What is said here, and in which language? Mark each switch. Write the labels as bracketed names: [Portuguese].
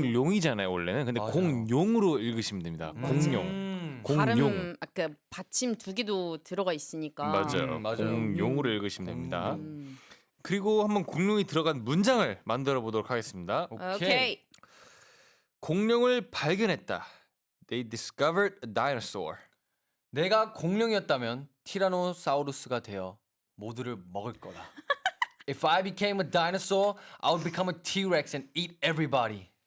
[Korean] 공룡이잖아요 원래는. 근데 맞아요. 공룡으로 읽으시면 됩니다. 공룡. 공룡. 발음 아까 받침 두 개도 들어가 있으니까. 맞아요. 맞아요. 공룡으로 읽으시면 됩니다. 음. 그리고 한번 공룡이 들어간 문장을 만들어 보도록 하겠습니다. 오케이. 공룡을 발견했다. [English] They discovered a dinosaur. [Korean] 내가 공룡이었다면 티라노사우루스가 되어 모두를 먹을 거다. [English] If I became a dinosaur, I would become a T-Rex and eat everybody.